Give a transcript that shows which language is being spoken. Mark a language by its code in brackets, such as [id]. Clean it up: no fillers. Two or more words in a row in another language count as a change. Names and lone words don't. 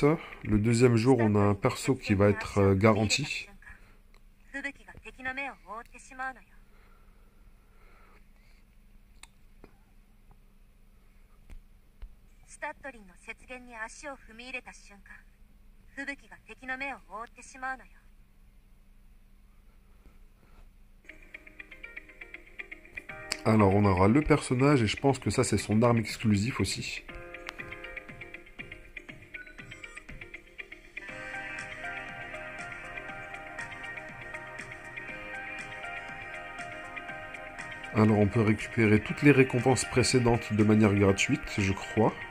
[fr] Le deuxième jour, on a un perso qui va être garanti. [ja] 吹雪が敵の目を覆ってしまうのよ。スタッドリンの雪原に足を踏み入れた瞬間、吹雪が敵の目を覆ってしまうのよ。 [fr] Alors, on aura le personnage et je pense que ça, c'est son arme exclusive aussi. Alors, on peut récupérer toutes les récompenses précédentes de manière gratuite, je crois.